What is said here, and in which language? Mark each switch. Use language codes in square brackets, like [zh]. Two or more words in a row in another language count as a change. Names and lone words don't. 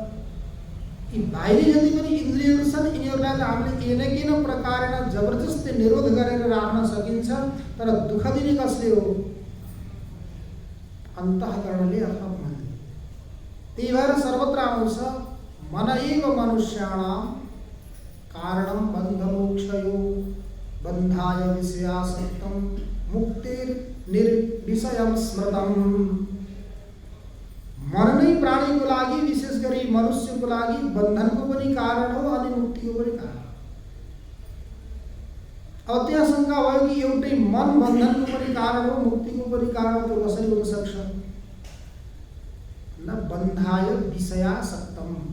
[ne] यी बाहिरी जति पनि इन्द्रियहरू छन् यिनीहरूलाई त हामीले [sa] एनकेन प्रकारेण [ne] जबरजस्ती निरोध गरेर राख्न सकिन्छ। तर दुःख दिने कसले हो? अन्तःकरणले अथवा मनले। त्यही भएर सर्वत्र आउँछ [sa] मन एव मनुष्याणां कारणं बन्धमोक्षयो बन्धाय विषयासक्तं मुक्तिर्निर्विषयं स्मृतम्। [ne] मन नै प्राणीको लागि, विशेष गरी मनुष्यको लागि बन्धनको पनि कारण हो अनि मुक्तिको पनि कारण। अब त्यहाँ शङ्का भयो कि एउटै मन बन्धनको पनि कारण हो, मुक्तिको पनि कारण, त्यो कसरी हुन सक्छ? [sa] न बन्धाय विषयासक्तम।